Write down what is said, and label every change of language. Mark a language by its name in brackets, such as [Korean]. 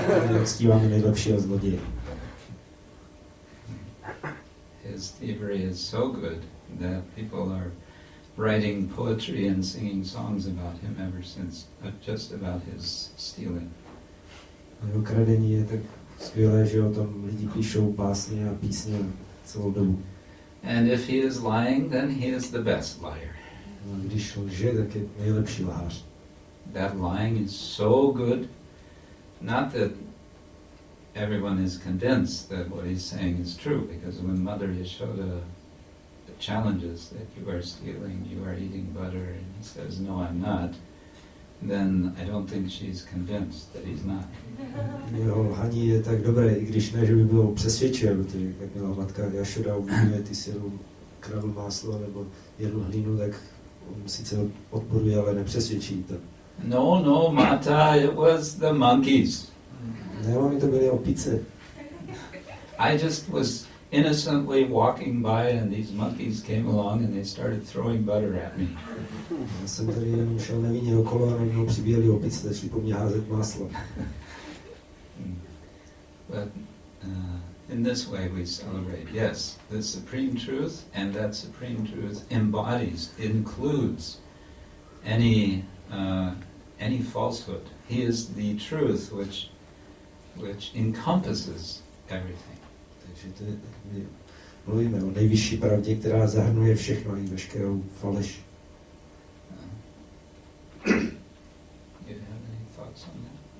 [Czech] My uctíváme nejlepšího zloděje. [English] His thievery is so good that people are writing poetry and singing songs about him ever since, just about his stealing. [Czech] Jeho kradení je tak skvělé, že o tom lidi píšou básně a písně celou dobu. [English] And if he is lying, then he is the best liar. [Czech] A když lže, tak je nejlepší lhář. [English] That lying is so good, not that everyone is convinced that what he's saying is true, because when Mother Yashoda challenges that you are stealing, you are eating butter, and he says, no, I'm not, then I don't think she's convinced that he's not. [Czech] Jeho lhaní je tak dobré, i když ne, že by bylo přesvědčivé, protože jak měla matka Jašoda obvinuje, ty si kradl máslo nebo jedl hlínu, tak on sice odporuje, ale nepřesvědčí to. [English] No, Mata, it was the monkeys. [Czech] Ne, mami, to byly opice. [English] I just was innocently walking by and these monkeys came along and they started throwing butter at me. [Czech] Já jsem tady jenom šel nevinně okolo a najednou přibíjeli opice, začali po mně házet máslo. [English] But in this way we celebrate, yes, the supreme truth, and that supreme truth embodies, includes any falsehood. He is the truth which encompasses everything. [Czech] Takže to je, my mluvíme o nejvyšší pravdě, která zahrnuje všechno i veškerou faleš. [English] You have any thoughts on that?